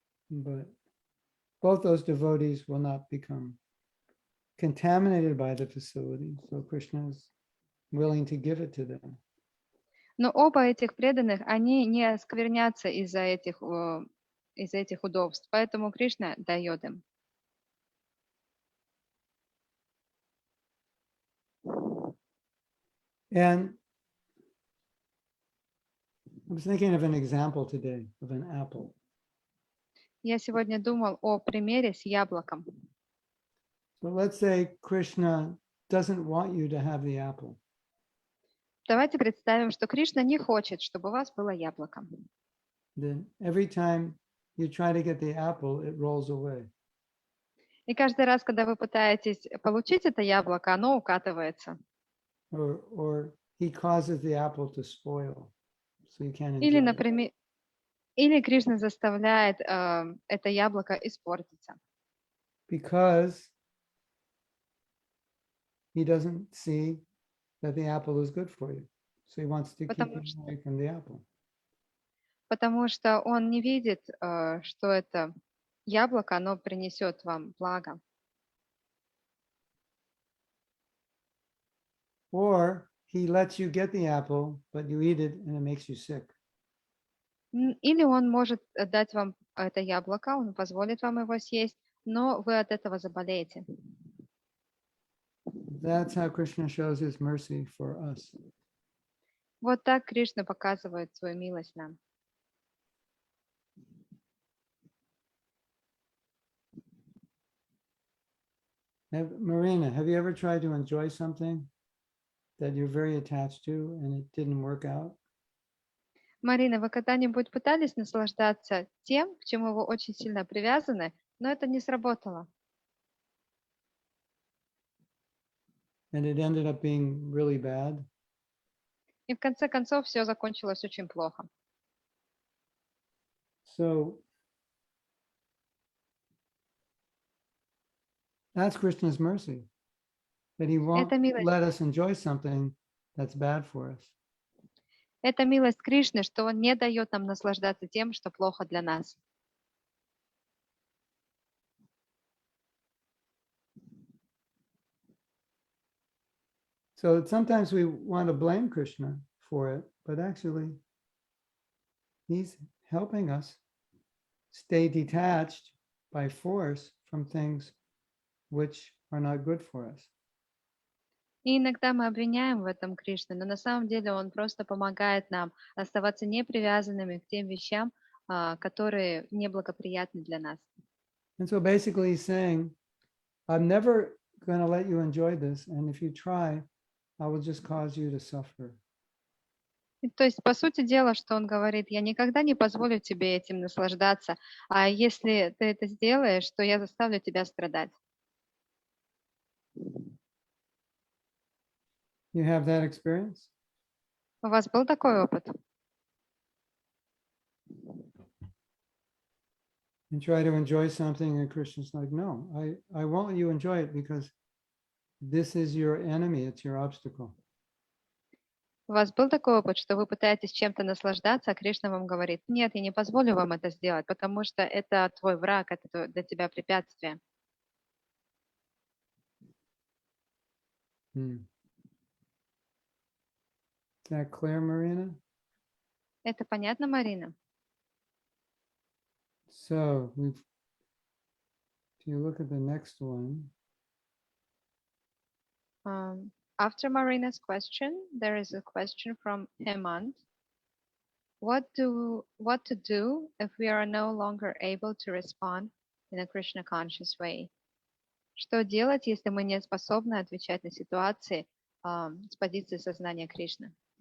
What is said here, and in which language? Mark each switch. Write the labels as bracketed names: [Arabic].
[English] But both those devotees will not become contaminated by the facility. So Krishna is willing to give it to them. [Russian] Но оба этих преданных, они не осквернятся из-за этих удобств, поэтому Кришна дает им. [English] And I was thinking of an example today of an apple. [Russian] Я сегодня думал о примере с яблоком. [English] So let's say Krishna doesn't want you to have the apple. [Russian] Давайте представим, что Кришна не хочет, чтобы у вас было яблоко. [English] Then every time you try to get the apple, it rolls away. [Russian] И каждый раз, когда вы пытаетесь получить это яблоко, оно укатывается. [English] Or he causes the apple to spoil, so you can't [Russian] Или, [English] enjoy it. [Russian] например, или Кришна заставляет это яблоко испортиться. [English] Because he doesn't see that the apple is good for you. So he wants to keep you away from the apple. [Russian] Потому что он не видит, что это яблоко, оно принесет вам благо. [English] Or he lets you get the apple, but you eat it and it makes you sick. [Russian] Или он может дать вам это яблоко, он позволит вам его съесть, но вы от этого заболеете. [English] That's how Krishna shows his mercy for us. [Russian] Вот так Кришна показывает свою милость нам. [English] Marina, have you ever tried to enjoy something that you're very attached to and it didn't work out? [Russian] Марина, вы когда-нибудь пытались наслаждаться тем, к чему вы очень сильно привязаны, но это не сработало? [English] And it ended up being really bad? [Russian] И в конце концов все закончилось очень плохо. [English] So that's Krishna's mercy, that he won't let us enjoy something that's bad for us. [Russian] Это милость Кришны, что он не дает нам наслаждаться тем, что плохо для нас. [English] So sometimes we want to blame Krishna for it, but actually he's helping us stay detached by force from things which are not good for us. [Russian] И иногда мы обвиняем в этом Кришну, но на самом деле он просто помогает нам оставаться непривязанными к тем вещам, которые неблагоприятны для нас. [English] And so basically he's saying, I'm never going to let you enjoy this, and if you try, I will just cause you to suffer. [Russian] То есть, по сути дела, что он говорит, я никогда не позволю тебе этим наслаждаться, а если ты это сделаешь, то я заставлю тебя страдать. [English] You have that experience? [Russian] У вас был такой опыт? [English] and try to enjoy something, and Krishna's like, no, I won't let you enjoy it because this is your enemy, it's your obstacle. [Russian] У вас был такой опыт, что вы пытаетесь чем-то наслаждаться, а Кришна вам говорит: нет, я не позволю вам это сделать, потому что это твой враг, это для тебя препятствие. [English] Is that clear, Marina? [Russian] Это понятно, Марина? [English] So if you look at the next one, After Marina's question, there is a question from Hemant. What to do if we are no longer able to respond in a Krishna conscious way? [Russian] Что делать, если мы не способны отвечать на ситуации с позиции сознания Кришны?